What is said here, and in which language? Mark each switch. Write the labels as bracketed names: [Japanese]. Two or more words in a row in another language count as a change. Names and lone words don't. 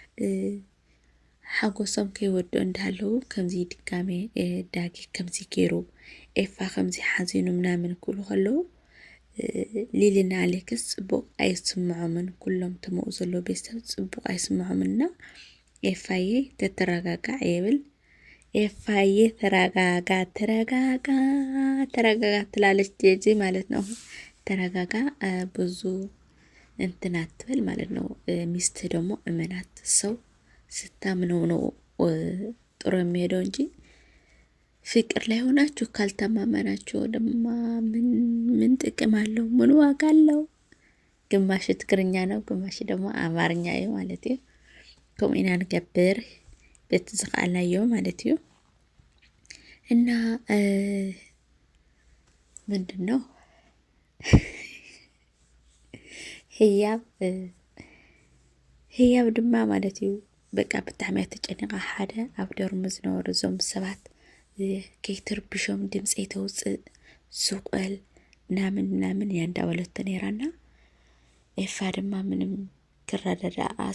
[Tigrinya] ሓጎሶም ከይወድኡ እንዳሃለዉ ከምዚ ድጋሜ ዳጊ ከምዚ ገይሩ ኤፋ ከምዚ ሓዚኑ ምናምን ክብሉ ከለዉ ሊሊና ኣሌክስ ፅቡቅ ኣይስምዖምን። ኩሎም ተምኡ ዘሎ ቤተሰብ ፅቡቅ ኣይስምዖምን እና [Amharic] ኤፋዬ [Tigrinya] ተተረጋጋዕ የብል። [Amharic] ኤፋዬ ተረጋጋ ተረጋጋ ተረጋጋ ትላለች ጄጂ ማለት ነው። ተረጋጋ ብዙ እንትን አትበል ማለት ነው። ሚስት ደግሞ እመናት። ሰው ስታምነው ነው ጥሩ የሚሄደው እንጂ ፍቅር ላይ ሆናችሁ ካልተማመናችሁ ድማ ምን ጥቅም አለው? ምን ዋጋ አለው? ግማሽ ትግርኛ ነው፣ ግማሽ ደግሞ አማርኛ [Tigrinya] እዩ ማለት እዩ። ከምኡ ኢና ንገብር ቤት ዝኽኣልናዮ ማለት እዩ። [Amharic] እና ምንድን ነው [Tigrinya] ህያብ ድማ ማለት እዩ በቃ ብጣዕሚ ተጨኒቃ ሓደ ኣብ ደርሙ ዝነበሩ እዞም ሰባት ከይትርብሾም ድምፂ ተውፅእ ዝቆል ምናምን እያ እንዳበለቶ ነይራና ኤፋ ድማ ምንም ክረዳዳኣስ